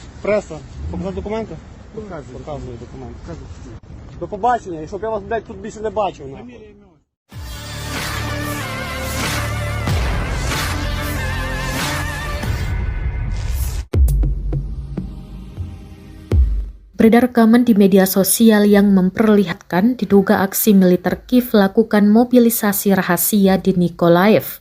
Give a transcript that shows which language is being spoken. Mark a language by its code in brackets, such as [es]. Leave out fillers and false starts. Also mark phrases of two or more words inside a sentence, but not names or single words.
[uk] Преса. Показати документи? Показую документи. До побачення, і щоб я вас, блядь, тут більше не бачив. Нахуй. [id] Beredar rekaman di media sosial yang memperlihatkan diduga aksi militer Kiev lakukan mobilisasi rahasia di Nikolaev.